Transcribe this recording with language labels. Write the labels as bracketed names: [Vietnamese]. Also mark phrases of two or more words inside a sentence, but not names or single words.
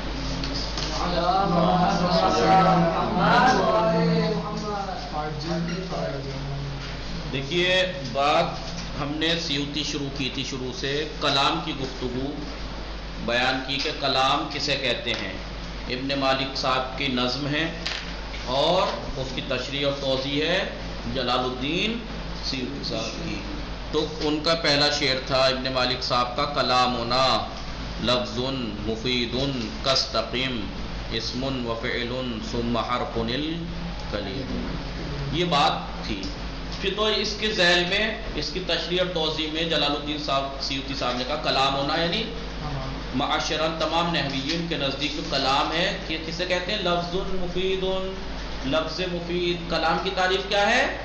[Urdu] دیکھیے بات ہم نے سیوطی شروع کی تھی، شروع سے کلام کی گفتگو بیان کی کہ کلام کسے کہتے ہیں. ابن مالک صاحب کی نظم ہے اور اس کی تشریح اور توضیح ہے جلال الدین سیوطی صاحب کی. تو ان کا پہلا شعر تھا ابن مالک صاحب کا، [Arabic] کلامنا لفظ مفید کاستقم اسم وفعل ثم حرف الکلیم. [Urdu] یہ بات تھی. پھر تو اس کے ذیل میں اس کی تشریح اور توضیح میں جلال الدین سیوطی صاحب نے کہا کلام ہونا یعنی معاشرن تمام نحویین کے نزدیک جو کلام ہے کہ کسے کہتے ہیں؟ لفظ مفید. لفظ مفید کلام کی تعریف کیا ہے؟